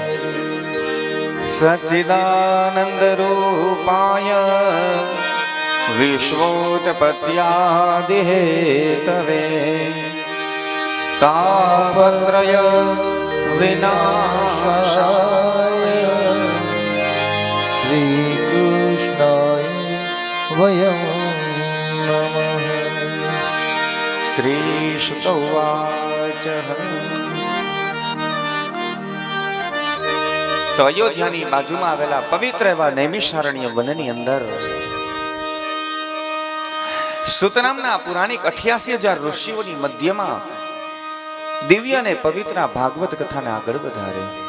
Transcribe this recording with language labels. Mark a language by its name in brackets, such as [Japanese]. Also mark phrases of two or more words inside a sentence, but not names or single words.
[Sanskrit] सच्चिदानंद रूपाय विश्वोत्पत्त्यादिहेतवे तापत्रय विनाशाय श्री कृष्णाय वयम नमः. श्री शुक उवाच. [Gujarati] તો અયોધ્યાની બાજુમાં આવેલા પવિત્ર એવા નૈમિષારણ્ય વનની અંદર સુત નામના પુરાણિક 88,000 ઋષિઓની મધ્યમાં દિવ્ય અને પવિત્ર ભાગવત કથાને આગળ વધારે.